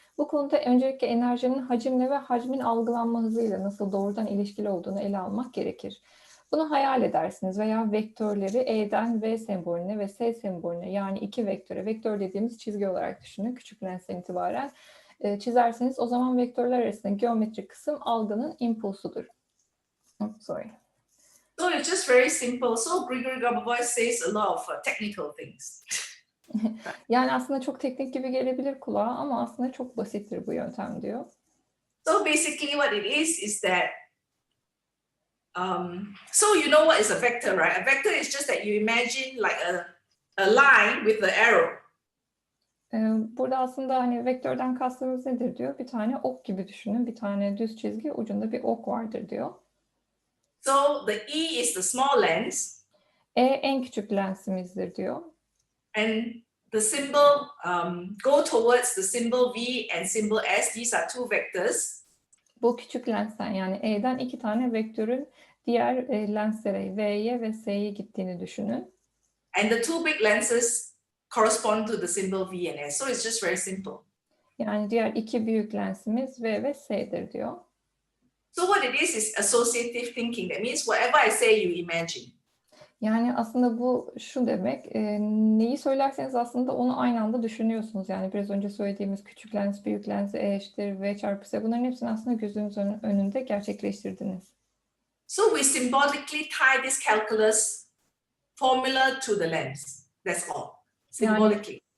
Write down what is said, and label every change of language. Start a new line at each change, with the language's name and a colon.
Turkish: Bu konuda öncelikle enerjinin hacimle ve hacmin algılanma hızıyla nasıl doğrudan ilişkili olduğunu ele almak gerekir. Bunu hayal edersiniz veya vektörleri E'den V sembolüne ve S sembolüne, yani iki vektöre, vektör dediğimiz çizgi olarak düşünün küçük lensten itibaren çizerseniz o zaman vektörler arasındaki geometrik kısım algının impulsudur.
English: Sorry. So it's just very simple. So Grigory Grabovoi says a lot of technical things.
Turkish: Yani aslında çok teknik gibi gelebilir kulağa ama aslında çok basittir bu yöntem diyor.
English: So basically what it is that so you know what is a vector, right? A vector is just that you imagine like a line with the arrow.
Turkish: Burada aslında hani vektörden kastımız nedir diyor. Bir tane ok gibi düşünün. Bir tane düz çizgi, ucunda bir ok vardır diyor.
English: So the E is the small lens.
Turkish: E en küçük lensimizdir diyor.
English: And the symbol go towards the symbol V and symbol S. These are two vectors.
Turkish: Bu küçük lensten yani E'den iki tane vektörün diğer lenslere V'ye ve S'ye gittiğini düşünün.
English: And the two big lenses correspond to the symbol V and S. So it's just very simple.
Turkish: Yani diğer iki büyük lensimiz V ve S'dir diyor.
English: So what it is associative thinking. That means whatever I say, you imagine.
Turkish: Yani aslında bu şu demek, neyi söylerseniz aslında onu aynı anda düşünüyorsunuz. Yani biraz önce söylediğimiz küçük lens, büyük lens, E eşittir V çarpı S, bunların hepsini aslında gözünüzün önünde gerçekleştirdiniz.
English: So we symbolically tie this calculus formula to the lens. That's all. Symbolically.